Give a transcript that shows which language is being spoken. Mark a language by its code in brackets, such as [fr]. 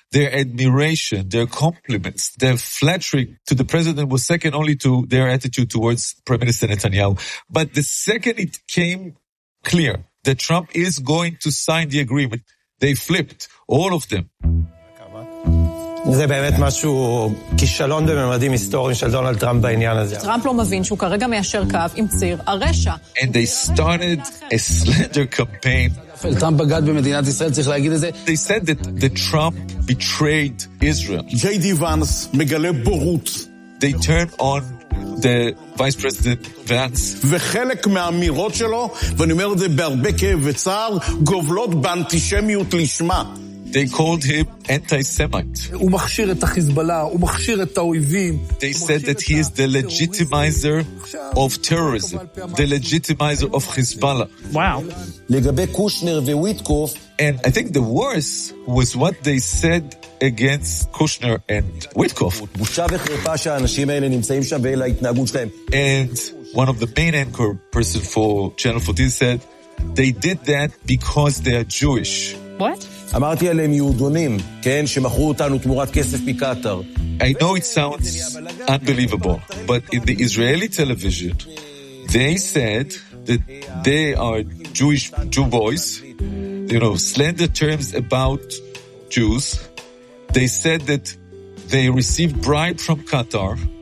[en] Their admiration, their compliments, their flattery to the president was second only to their attitude towards Prime Minister Netanyahu. But the second it came clear that Trump is going to sign the agreement, they flipped, all of them. [he] זה באמת משהו, כישלון בממדים היסטוריים של דונלד טראמפ בעניין הזה. טראמפ לא מבין שהוא כרגע מיישר קו עם ציר הרשע. [en] And they started a slander campaign. [he] טראמפ בגד במדינת ישראל, צריך להגיד את זה. [en] They said that Trump betrayed Israel. J.D. [he] Vance מגלה בורות. [en] They turned on the Vice President Vance. [he] וחלק מהאמירות שלו, ואני אומר את זה בהרבה כאב וצער, גובלות באנטישמיות לשמה. [en] They called him anti-Semite. They said that he is the legitimizer of terrorism, the legitimizer of Hezbollah. Wow. And I think the worst was what they said against Kushner and Witkoff. And one of the main anchor person for Channel 14 said they did that because they are Jewish. What? [he] אמרתי עליהם יהודונים, כן, שמכרו אותנו תמורת כסף מקטר. [en] I know it sounds unbelievable, but in the Israeli television, they said that they are Jewish Jew boys, you know, slander terms about Jews. They said that they received bribe from Qatar.